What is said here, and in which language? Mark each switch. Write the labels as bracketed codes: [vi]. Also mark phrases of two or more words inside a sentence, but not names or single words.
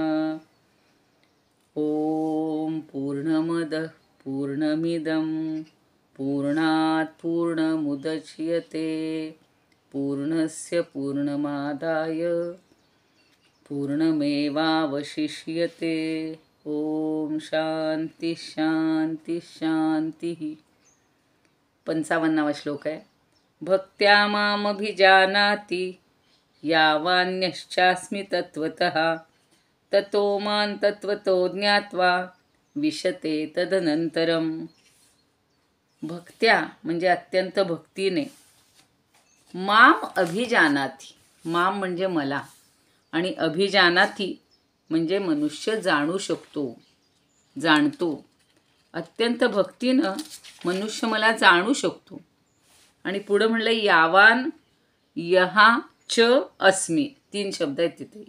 [sa] ओम पूर्णमदः पूर्णमिदं पूर्णात् पूर्णमुदच्यते पूर्णस्य पूर्णमादाय पूर्णमेवावशिष्यते. ओम शांती शांती शांती. [mr] 55वा श्लोक आहे. [sa] भक्त्या मामभिजानाति यावान्यश्चास्मि तत्त्वतः ततो मां तत्त्वतो ज्ञात्वा विशते तदनंतरम. [mr] भक्त्या म्हणजे अत्यंत भक्तीने, [sa] माम अभिजानाति, [mr] माम म्हणजे मला, आणि अभिजानाति म्हणजे मनुष्य जाणू शकतो, जाणतो. अत्यंत भक्तीनं मनुष्य मला जाणू शकतो. आणि पुढं म्हणलं [sa] यावान यहा च अस्मी, [mr] 3 शब्द आहेत तिथे.